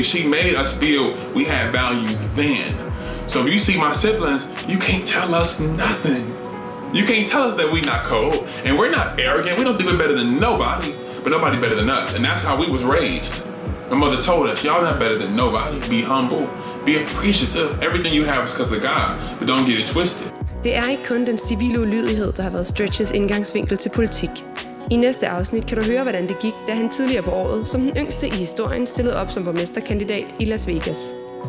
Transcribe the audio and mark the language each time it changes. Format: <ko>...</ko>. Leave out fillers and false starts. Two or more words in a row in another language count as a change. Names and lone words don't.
<en>She made us feel we had value then. So if you see my siblings, you can't tell us nothing. You can't tell us that we not cold. And we're not arrogant. We don't think we're better than nobody, but nobody better than us. And that's how we was raised. My mother told us, y'all not better than nobody. Be humble. Be appreciative. Everything you have is because of God, but don't get it twisted.</en> <da>Det er ikke kun den civile ulydighed, der har været Stretches indgangsvinkel til politik. I næste afsnit kan du høre, hvordan det gik, da han tidligere på året, som den yngste i historien, stillede op som borgmesterkandidat i Las Vegas.</da>